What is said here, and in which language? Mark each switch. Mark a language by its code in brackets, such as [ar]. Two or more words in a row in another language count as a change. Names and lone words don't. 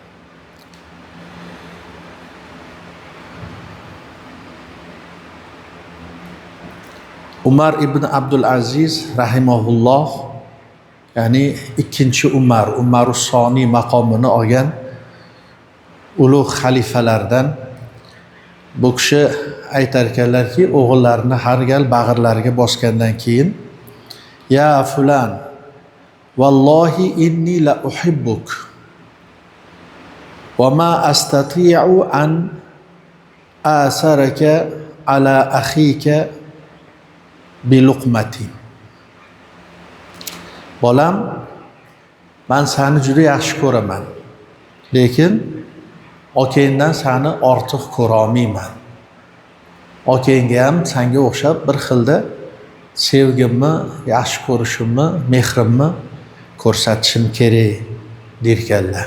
[uz] Umar ibn Abdul Aziz rahimahulloh, ya'ni ikkinchi Umarus Soniy maqomini olgan ulug' xalifalardan, bu kishi aytar ekanlarki, o'g'illarini har gal bag'irlariga bosgandan keyin, [ar] يا فلان والله إني لأحبك وما أستطيع أن أوثرك على أخيك بلقمة. [uz] Bolam, men seni juda yaxshi ko'raman, lekin okangdan seni ortiq ko'ra olmayman. Okangga ham senga o'xshab bir xilda sevgimni, yaxshi ko'rishimni, mehrimni ko'rsatishim kerak derkanlar.